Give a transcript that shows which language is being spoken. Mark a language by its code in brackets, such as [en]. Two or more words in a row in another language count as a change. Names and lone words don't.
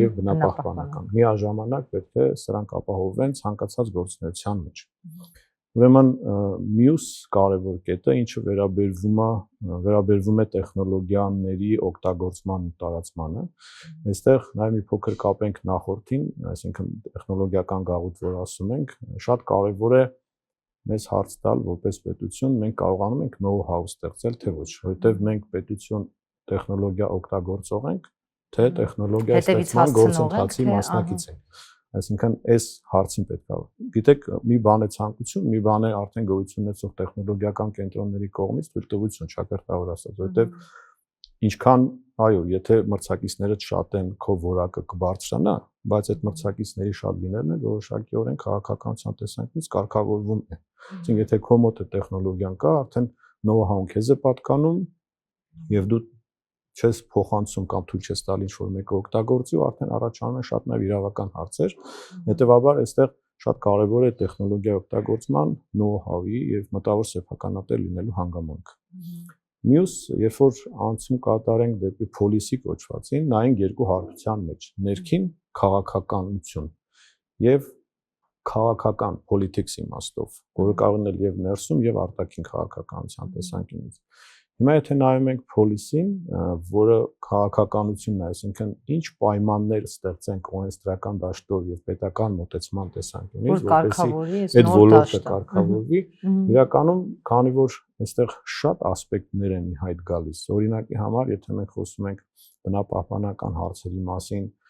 [hy] եւ բնապահպանական։ Միաժամանակ պետք է սրանք ապահովվեն ցանկացած գործունեության մեջ։ Ուրեմն մյուս կարևոր կետը, ինչը վերաբերվում է տեխնոլոգիաների օգտագործման ու տարածմանը, այստեղ նաև մի փոքր կապենք նախորդին, այսինքն տեխնոլոգիական գաղութ, որ ասում ենք, շատ կարևոր է մեզ հարց տալ որպես պետություն, մենք կարողանում ենք know-how ստեղծել, թե ոչ, որովհետև մենք պետություն տեխնոլոգիա օգտագործող ենք, թե տեխնոլոգիա ստեղծման գործընթացի մասնակից ենք։ Այսինքն այս հարցին պետք է, գիտեք, մի բան է ցանկություն, մի բան է արդեն գոյություն ունեցող տեխնոլոգիական կենտրոնների կողմից թույլտվություն, շակերտավոր ասած, որովհետև ինչքան, այո, եթե մրցակիցները շատ են, քո որակը կբարձրանա, բայց այդ մրցակիցների շատ լինելն է որոշակիորեն քաղաքականության տեսանկյունից կարգավորվում է։ Այսինքն, եթե քո մոտ է տեխնոլոգիան կա, արդեն know-how-ն քեզ է պատկանում եւ դու չես փոխանցում կամ թույլ չես տալ ինչ-որ մեկը օգտագործի ու արդեն առաջանում են շատ նաև իրավական հարցեր։ Հետևաբար այստեղ շատ կարևոր է տեխնոլոգիայի օգտագործման know-how-ի եւ մտավոր սեփականատեր լինելու հանգամանքը։ Մյուս, երբ որ անցում կատարենք դեպի policy կոչվածին, նայենք երկու հարթության մեջ՝ ներքին քաղաքականություն եւ քաղաքական politics իմաստով, որը կարող է լինել եւ ներսում եւ արտաքին քաղաքականության տեսանկյունից։ Հիմա եթե նայում ենք policy-ին, որը քաղաքականությունն է, այսինքն ինչ պայմաններ ստեղծենք օրենսդրական դաշտով եւ պետական մոտեցման տեսանկյունից, որպեսզի այդ ոլորտը կարգավորվի, իրականում քանի որ այստեղ շատ ասպեկտներ են ի հայտ գալիս։ Օրինակի համար, եթե մենք խոսում ենք բնապահպանական հարցերի մասին,